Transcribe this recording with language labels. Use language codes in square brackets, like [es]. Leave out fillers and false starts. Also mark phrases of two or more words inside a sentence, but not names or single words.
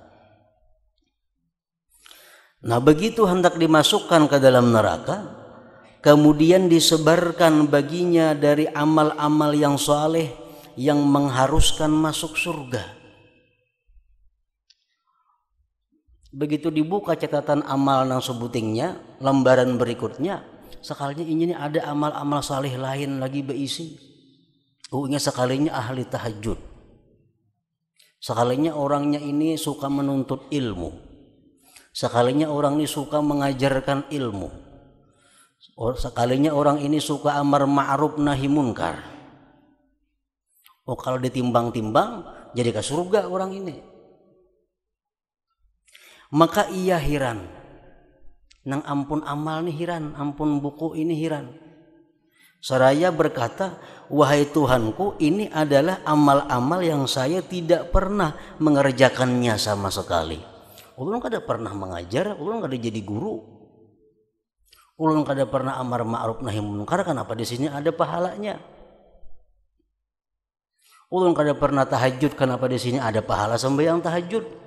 [id] Nah, begitu hendak dimasukkan ke dalam neraka, kemudian disebarkan baginya dari amal-amal yang saleh yang mengharuskan masuk surga. [bjn] Begitu dibuka catatan amal nang sebutingnya, lembaran berikutnya, sekalinya ini ada amal-amal saleh lain lagi beisi. [id] Sekalinya ahli tahajud. Sekalinya orangnya ini suka menuntut ilmu. Sekalinya orang ini suka mengajarkan ilmu. Sekalinya orang ini suka [ar] أمر معروف نهي منكر. [id] Kalau ditimbang-timbang jadi ke surga orang ini. [bjn] Maka ia hiran. Nang ampun amal nih hiran, ampun buku ini hiran. [id] Seraya berkata, wahai Tuhanku, ini adalah amal-amal yang saya tidak pernah mengerjakannya sama sekali. [bjn] Ulun kada pernah mengajar, ulun kada jadi guru. Ulun kada pernah [ar] أمر معروف نهي منكر, [bjn] kenapa di sini ada pahalanya? Ulun kada pernah tahajud, kenapa di sini ada pahala sembahyang tahajud?